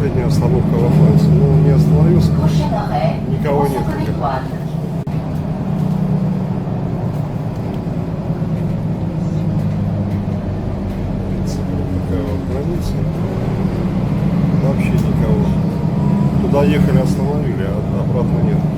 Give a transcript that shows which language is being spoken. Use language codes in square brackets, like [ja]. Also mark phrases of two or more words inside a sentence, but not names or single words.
[ru] остановка во Франции. Но не остановился. [fr] Prochain arrêt, [ru] Никого нет. François-Collet-Douane. Такая вот граница. Вообще никого. Туда ехали, остановили, а обратно нет.